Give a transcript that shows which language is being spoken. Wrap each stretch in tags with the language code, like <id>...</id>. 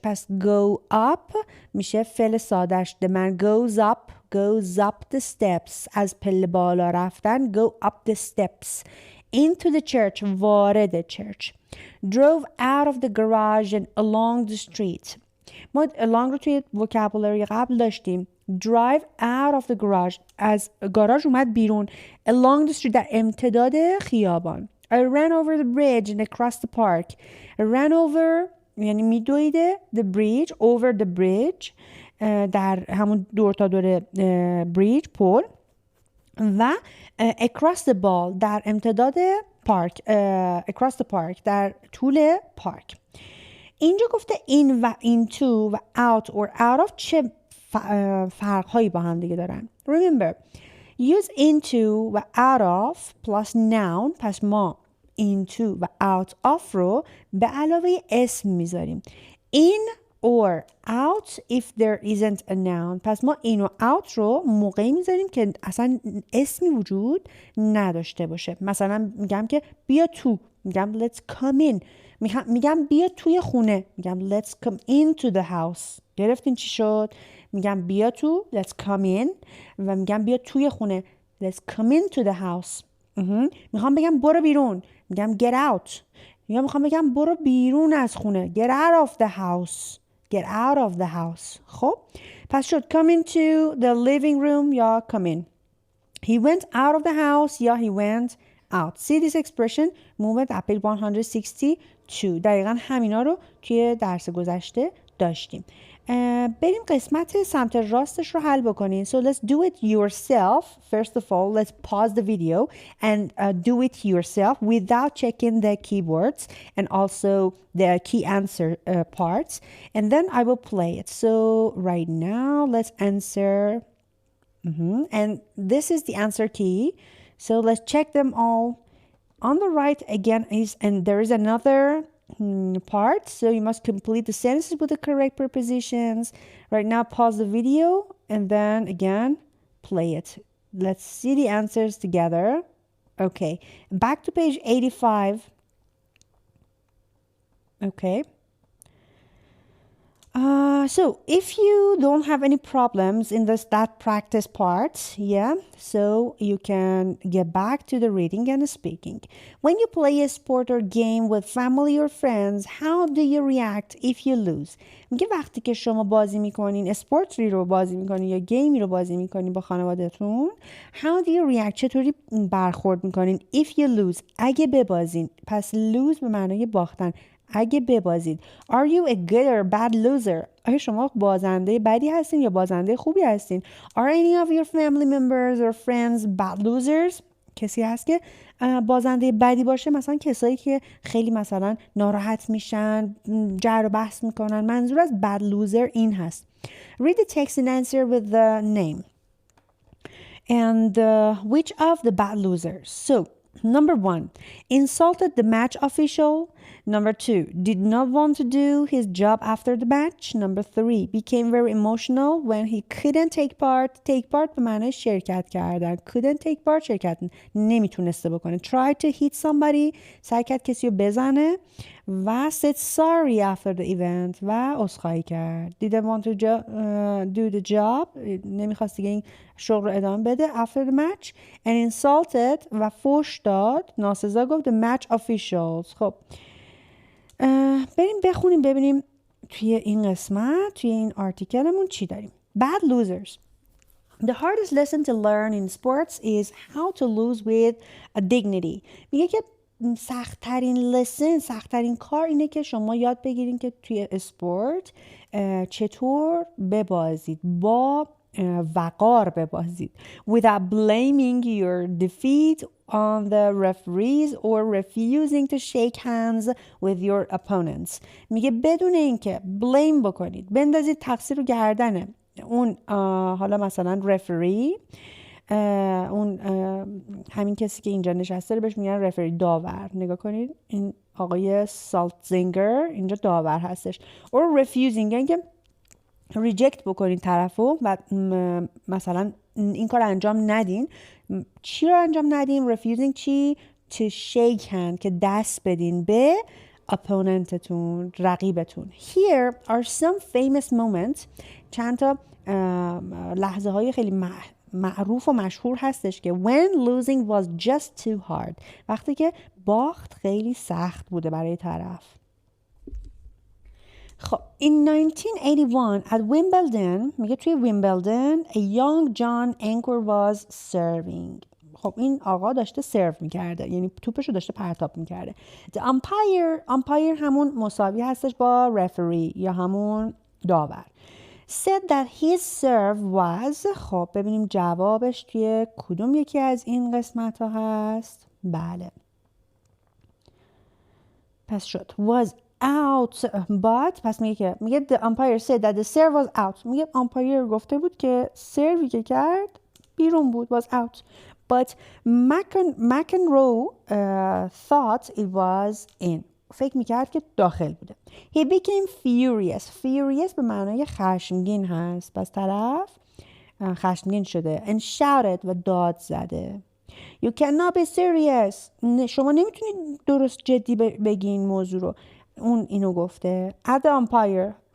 <fa>پس</fa> <en>go up</en> <fa>میشه فعل سادش.</fa> <en>The man goes up the steps.</en> <fa>از پله بالا رفتن</fa> <en>go up the steps into the church. وارد church. Drove out of the garage and along the street.</en> <fa>ما along رو توی vocabulary قبل داشتیم.</fa> <en>Drive out of the garage.</en> <fa>از گاراژ اومد بیرون.</fa> <en>Along the street</en> <fa>در امتداد خیابان.</fa> <en>I ran over the bridge and across the park. I ran over</en> <fa>یعنی میدویده the bridge over the bridge در همون دور تا دور bridge پل و</fa> <en>across the ball</en> <fa>در امتداد پارک</fa> <en>across the park</en> <fa>در طول پارک. اینجا گفته in و into و out or out of چه فرق‌هایی با هم دیگه دارن.</fa> <en>Remember, use into و out of plus noun.</en> <fa>پس ما into و out of رو به علاوه اسم میذاریم.</fa> <en>In or out if there isn't a noun.</en> <fa>پس ما in و out رو موقعی میذاریم که اصلا اسمی وجود نداشته باشه. مثلا میگم که بیا تو</fa> <en>میگم let's come in.</en> <fa>میگم بیا توی خونه.</fa> <en>میگم let's come into the house.</en> <fa>گرفتین چی شد؟ میگم بیا تو</fa> <en>let's come in</en> <fa>و میگم بیا توی خونه</fa> <en>let's come into the house.</en> <fa>میخوام بگم برو بیرون.</fa> <en>میگم get out.</en> <fa>یا میخوام بگم برو بیرون از خونه.</fa> <en>Get out of the house. Get out of the house. خب پس شد come into the living room یا come in. He went out of the house یا he went out. See this expression movement at page 162.</en> <fa>دقیقا همینا رو توی درس گذشته داشتیم. بریم قسمت سمت راستش رو حل بکنیم.</fa> <en>So let's do it yourself. First of all, let's pause the video and do it yourself without checking the keywords and also the key answer parts. And then I will play it. So right now, let's answer. And this is the answer key. So let's check them all. On the right again and there is another part. So you must complete the sentences with the correct prepositions. Right now, pause the video and then again play it. Let's see the answers together. Okay, back to page 85. Okay. So if you don't have any problems in that practice part, so you can get back to the reading and speaking. When you play a sport or game with family or friends, how do you react if you lose?</en> <fa>میگه وقتی که شما بازی میکنین، اسپورتی رو بازی میکنین یا گیمی رو بازی میکنین با خانوادهتون،</fa> <en>how do you react؟</en> <fa>چطوری برخورد میکنین</fa> <en>if you lose؟</en> <fa>اگه ببازین. پس lose به معنای باختن. اگه ببازید.</fa> <en>Are you a good or bad loser؟</en> <fa>آیا شما بازنده بدی هستین یا بازنده خوبی هستین؟</fa> <en>Are any of your family members or friends bad losers؟</en> <fa>کسی هست که بازنده بدی باشه؟ مثلا کسایی که خیلی مثلا ناراحت میشن، جر و بحث میکنن. منظور از bad loser این هست.</fa> <en>Read the text and answer with the name. And which of the bad losers? So, number 1, insulted the match official. Number 2, did not want to do his job after the match. Number 3, became very emotional when he couldn't take part.</en> <fa>Take part به معنی شرکت کردن. Couldn't take part شرکت نمیتونسته بکنه.</fa> <en>Tried to hit somebody.</en> <fa>سعی کرد کسی رو بزنه.</fa> <en>و said sorry after the event.</en> <fa>و عذرخواهی کرد.</fa> <en>Didn't want to do the job.</en> <fa>نمیخواست دیگه این شغل رو ادامه بده.</fa> <en>After the match. And insulted</en> <fa>و فحش داد. ناسزا گفت the match officials. خب بریم بخونیم ببینیم توی این قسمت توی این آرتیکلمون چی داریم.</fa> <en>Bad losers. The hardest lesson to learn in sports is how to lose with a dignity.</en> <fa>میگه که سخت‌ترین کار اینه که شما یاد بگیرین که توی اسپورت چطور ببازید، با وقار ببازید.</fa> <en>Without blaming your defeat on the referees or refusing to shake hands with your opponents.</en> <fa>میگه بدون اینکه blame بکنید، بندازید تقصیر رو گردن اون حالا مثلا رفری، اون همین کسی که اینجا نشسته رو بهش میگن رفری، داور. نگاه کنید این آقای سالتزینگر اینجا داور هستش. or refusing یعنی که ریجکت بکنین طرفو و مثلا این کار انجام ندین. چی رو انجام ندین؟ refusing چی؟ to shake hand که دست بدین به opponentتون، رقیبتون.</fa> <en>Here are some famous moments.</en> <fa>چند تا لحظه های خیلی معروف و مشهور هستش که</fa> <en>when losing was just too hard.</en> <fa>وقتی که باخت خیلی سخت بوده برای طرف.</fa> <en>خب in 1981 at Wimbledon،</en> <fa>میگه توی ویمبلدن</fa> <en>a young John Anchor was serving.</en> <fa>خب این آقا داشته سرو میکرده، یعنی توپشو داشته پرتاب میکرده. The umpire همون مساوی هستش با referee یا همون داور.</fa> <en>Said that his serve was.</en> <fa>خب ببینیم جوابش توی کدوم یکی از این قسمت ها هست. بله پس شد was out but.</fa> <en>پس میگه the umpire said that the serve was out.</en> <fa>میگه umpire گفته بود که سروی که کرد بیرون بود، was out.</fa> <en>But McEnroe thought it was in.</en> <fa>فکر میکرد که داخل بوده.</fa> <en>He became furious</en> <fa>به معنای خشمگین هست. پس طرف خشمگین شده.</fa> <en>And shouted</en> <fa>و داد زده.</fa> <en>You cannot be serious.</en> <fa>شما نمیتونید درست جدی بگین موضوع رو. اون اینو گفته.</fa> <en>At the umpire.</en>